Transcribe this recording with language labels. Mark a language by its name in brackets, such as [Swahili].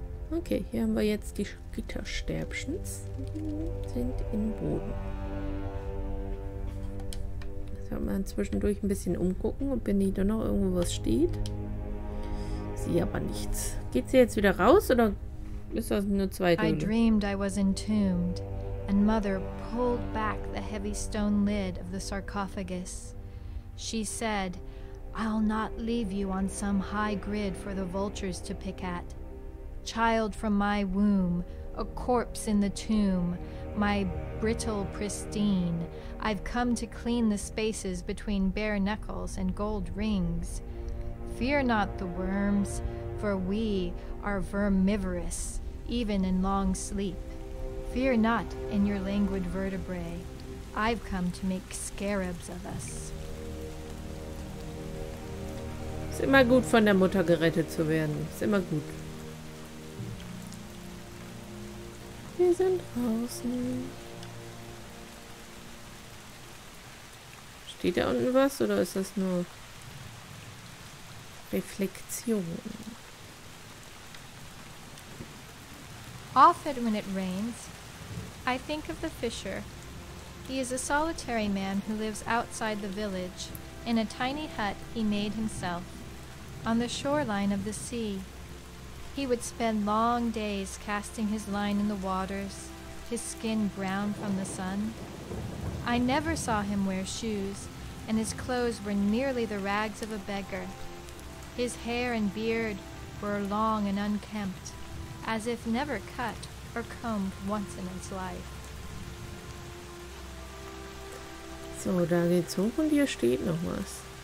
[German] Okay, hier haben wir jetzt die Gitterstäbchens. Die sind im Boden. Jetzt werden wir zwischendurch ein bisschen umgucken, ob hier nicht doch noch irgendwo was steht. Sehe aber nichts. Geht sie jetzt wieder raus oder ist das eine zweite Höhle? [English] I dreamed I was entombed, and Mother pulled back the heavy stone lid of the sarcophagus. She said, "I'll not leave you on some high grid for the vultures to pick at. Child from my womb, a corpse in the tomb, my brittle pristine, I've come to clean the spaces between bare knuckles and gold rings. Fear not the worms, for we are vermivorous, even in long sleep. Fear not in your languid vertebrae. I've come to make scarabs of us." [German] Ist immer gut, von der Mutter gerettet zu werden. Ist immer gut. Wir sind draußen. Steht da unten was oder ist das nur Reflexion? [English] Often when it rains, I think of the fisher. He is a solitary man who lives outside the village, in a tiny hut he made himself, on the shoreline of the sea. He would spend long days casting his line in the waters, his skin brown from the sun. I never saw him wear shoes, and his clothes were merely the rags of a beggar. His hair and beard were long and unkempt, as if never cut or combed once in its life. [German] So, da geht's hoch und hier steht noch was.